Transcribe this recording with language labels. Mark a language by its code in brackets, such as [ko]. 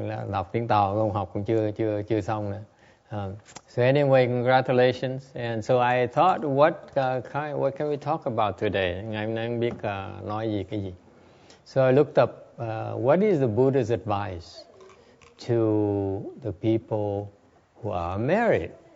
[vi] Đọc tiếng Tàu không học cũng chưa xong nữa. [en] So anyway, congratulations. And so I thought, what can we talk about today? [vi] Ngày hôm nay không biết nói gì cái gì. [en] So I looked up what is the Buddha's advice to the people who are married.